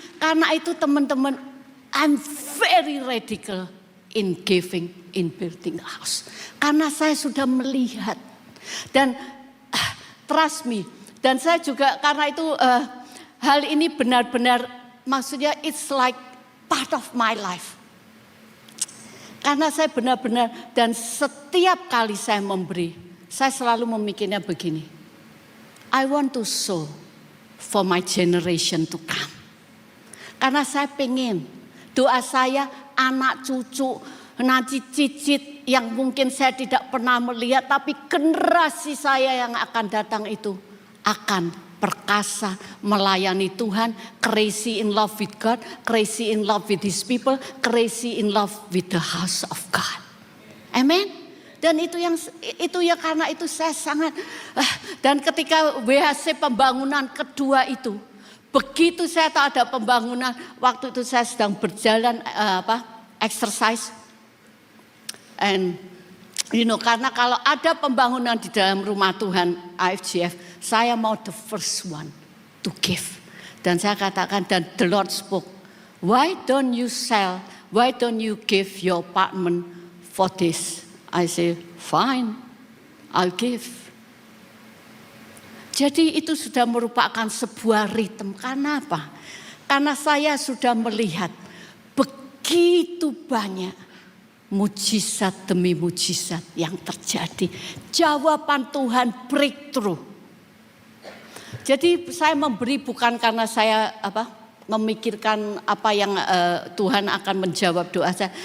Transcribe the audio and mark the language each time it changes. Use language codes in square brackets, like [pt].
[id] Karena itu teman-teman, [en] I'm very radical in giving, in building a house. [id] Karena saya sudah melihat. Dan [en] trust me. [id] Dan saya juga karena itu hal ini benar-benar, maksudnya [en] it's like part of my life. [id] Karena saya benar-benar, dan setiap kali saya memberi, saya selalu memikirnya begini. [en] I want to sow for my generation to come. [id] Karena saya pengen doa saya, anak cucu, nanti cicit yang mungkin saya tidak pernah melihat, tapi generasi saya yang akan datang itu akan perkasa, melayani Tuhan, [en] crazy in love with God, crazy in love with His people, crazy in love with the house of God. Amen. [id] Dan itu ya karena itu saya sangat dan ketika WHC pembangunan kedua itu, begitu saya tahu ada pembangunan, waktu itu saya sedang berjalan exercise, and karena kalau ada pembangunan di dalam rumah Tuhan IFGF, saya mau [en] the first one to give. [id] Dan saya katakan, dan [en] the Lord spoke, why don't you sell, why don't you give your apartment for this? I say, fine, I'll give. [id] Jadi itu sudah merupakan sebuah ritme. Karena apa? Karena saya sudah melihat begitu banyak mujizat demi mujizat yang terjadi. Jawaban Tuhan breakthrough. Jadi saya memberi bukan karena saya memikirkan apa yang Tuhan akan menjawab doa saya.